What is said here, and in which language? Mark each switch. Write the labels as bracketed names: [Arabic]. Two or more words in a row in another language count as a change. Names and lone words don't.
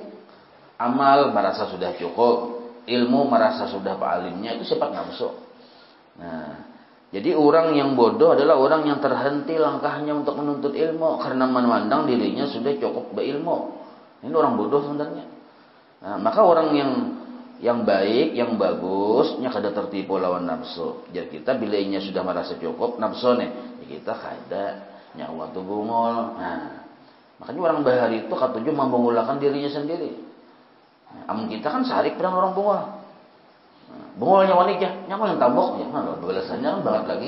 [Indonesian] Amal merasa sudah cukup, ilmu merasa sudah alimnya, itu sifat nafsu. Nah, jadi orang yang bodoh adalah orang yang terhenti langkahnya untuk menuntut ilmu karena memandang dirinya sudah cukup berilmu. Ini orang bodoh sebenarnya. Nah, [Banjar] maka orang yang baik, yang bagusnya kada tertipu lawan nafsu. Jadi kita bila inya sudah merasa cukup nafsu nih, ya kita kada nyawa tu bungol. Nah, makanya orang bahari itu katuju membungulakan dirinya sendiri. Amun kita kan sarik pedang orang bungol. Bungolnya wanita, nyawa yang tabok ya, balasannya kan banget lagi.